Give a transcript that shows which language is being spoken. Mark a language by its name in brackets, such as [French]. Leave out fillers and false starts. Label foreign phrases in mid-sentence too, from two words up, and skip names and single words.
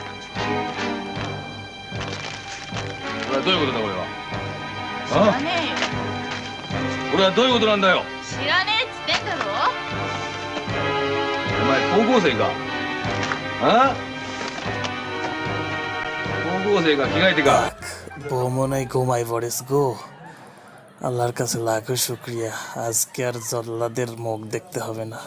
[Japanese] これはどういうことだこれは。知らねえよ。これはどういうことなんだよ。知らねえっつってんだろ。お前高校生か。あ？高校生か着替えてか。 [Bangla] বউ মনে হয় ঘুমাই পড়েছ গো। আল্লাহর কাছে লাখো শুক্রিয়া, আজকে আর জল্লাদের মুখ দেখতে হবে না।